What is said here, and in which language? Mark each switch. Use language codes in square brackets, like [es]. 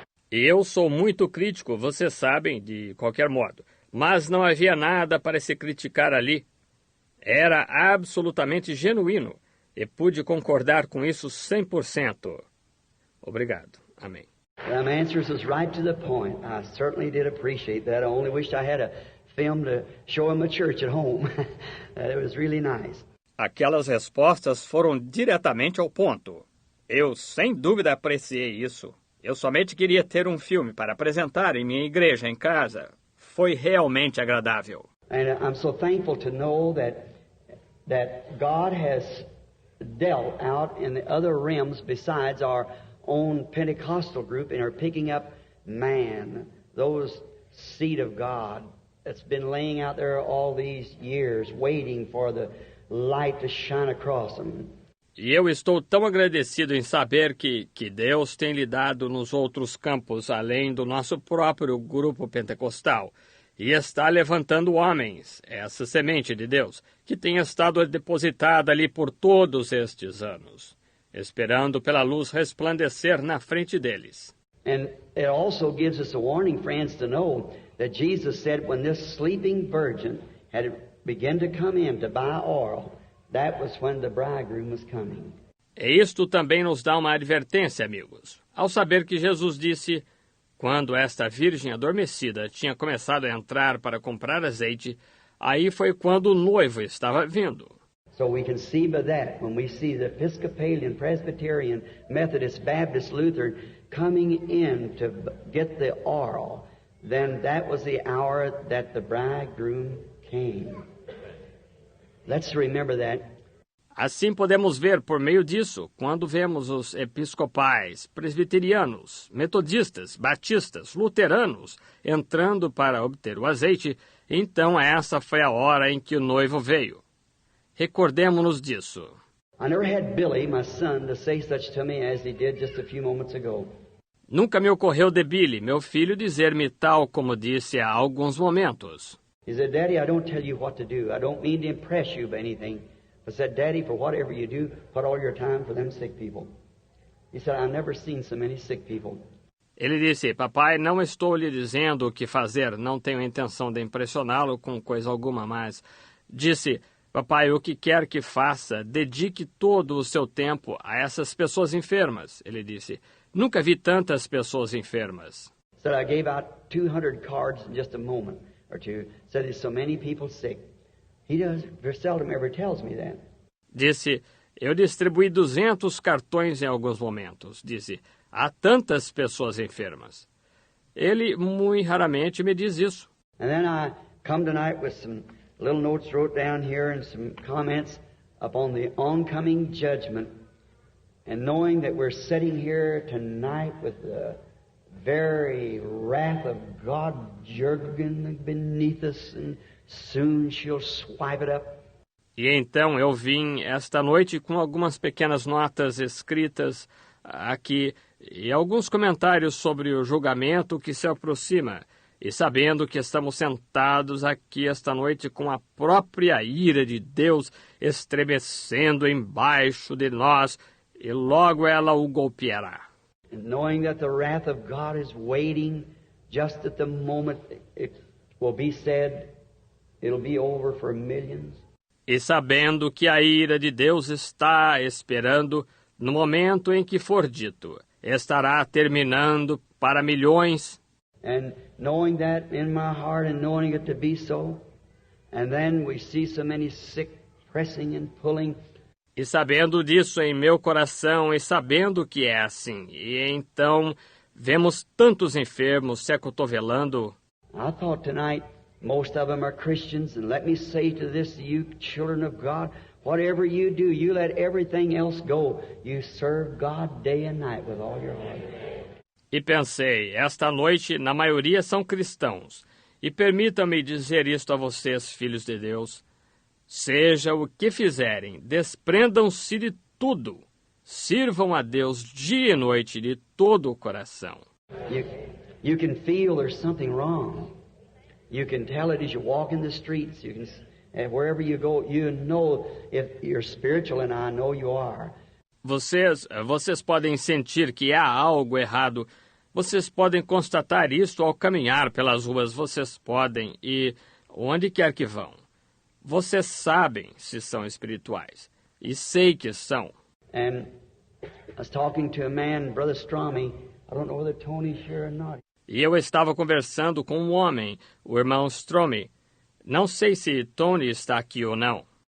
[pt] Eu sou muito crítico, vocês sabem, de qualquer modo, mas não havia nada para se criticar ali. Era absolutamente genuíno e pude concordar com isso 100%. Obrigado. Amém. [en] Them answers was right to the point. I certainly did appreciate that. I only wished I had a film to show in my church at home. It was really nice. [pt] Aquelas respostas foram diretamente ao ponto. Eu, sem dúvida, apreciei isso. Eu somente queria ter um filme para apresentar em minha igreja, em casa. Foi realmente agradável. [en] And I'm so thankful to know that God has dealt out in the other realms besides our own Pentecostal group and are picking up man, those seed of God that's been laying out there all these years, waiting for the light to shine across them. [pt] E eu estou tão agradecido em saber que Deus tem lidado nos outros campos, além do nosso próprio grupo pentecostal, e está levantando homens, essa semente de Deus, que tem estado depositada ali por todos estes anos, esperando pela luz resplandecer na frente deles. [en] And it also gives us a warning, friends, to know that Jesus said when this sleeping virgin had begun to come in to buy oil, that was when the bridegroom was coming. [pt] E isto também nos dá uma advertência, amigos. Ao saber que Jesus disse, quando esta virgem adormecida tinha começado a entrar para comprar azeite, aí foi quando o noivo estava vindo. [en] So we can see by that, when we see the Episcopalian, Presbyterian, Methodist, Baptist, Lutheran coming in to get the oil, then that was the hour that the bridegroom came. Let's remember that. [pt] Assim podemos ver por meio disso, quando vemos os episcopais, presbiterianos, metodistas, batistas, luteranos entrando para obter o azeite, então essa foi a hora em que o noivo veio. Recordemo-nos disso. [en] I never had Billy, my son, to say such to me as he did just a few moments ago. [pt] Nunca me ocorreu de Billy, meu filho, dizer-me tal como disse há alguns momentos. [en] He said, Daddy, I don't tell you what to do. I don't mean to impress you by anything. But said, Daddy, for whatever you do, put all your time for them sick people. He said, I've never seen so many sick people. [pt] Ele disse, papai, não estou lhe dizendo o que fazer, não tenho a intenção de impressioná-lo com coisa alguma, mas disse, papai, o que quer que faça, dedique todo o seu tempo a essas pessoas enfermas. Ele disse, nunca vi tantas pessoas enfermas. [en] Said, I gave out 200 cards in just a moment or two. Said, there's so many people sick. He seldom ever tells me that. [pt] Disse, eu distribuí 200 cartões em alguns momentos. Disse, há tantas pessoas enfermas. Ele muito raramente me diz isso. [en] And then I come tonight with some little notes wrote down here and some comments upon the oncoming judgment. And knowing that we're sitting here tonight with the very wrath of God jerking beneath us, and soon she'll swipe it up. [pt] E então eu vim esta noite com algumas pequenas notas escritas aqui e alguns comentários sobre o julgamento que se aproxima, e sabendo que estamos sentados aqui esta noite com a própria ira de Deus estremecendo embaixo de nós, e logo ela o golpeará. [en] And knowing that the wrath of God is waiting just at the moment it will be said, it'll be over for millions. [pt] E sabendo que a ira de Deus está esperando, no momento em que for dito, estará terminando para milhões. [en] And knowing that in my heart and knowing it to be so, and then we see so many sick pressing and pulling. [pt] E sabendo disso em meu coração, e sabendo que é assim, e então vemos tantos enfermos se acotovelando. [en] I thought tonight most of them are Christians, and let me say to this, you children of God, whatever you do, you let everything else go. You serve God day and night with all your heart. [pt] E pensei, esta noite, na maioria são cristãos. E permita-me dizer isto a vocês, filhos de Deus. Seja o que fizerem, desprendam-se de tudo. Sirvam a Deus dia e noite de todo o coração. [en] You can feel there's something wrong. You can tell it as you walk in the streets. You can, and wherever you go, you know if you're spiritual, and I know you are. [pt] Vocês podem sentir que há algo errado. Vocês podem constatar isto ao caminhar pelas ruas. Vocês podem e onde quer que vão. Vocês sabem se são espirituais. E sei que são. [en] And I was talking to a man, Brother Strami. I don't know whether Tony's here or not. [pt] E eu estava conversando com um homem, o irmão Strome. Não sei se Tony está aqui ou não.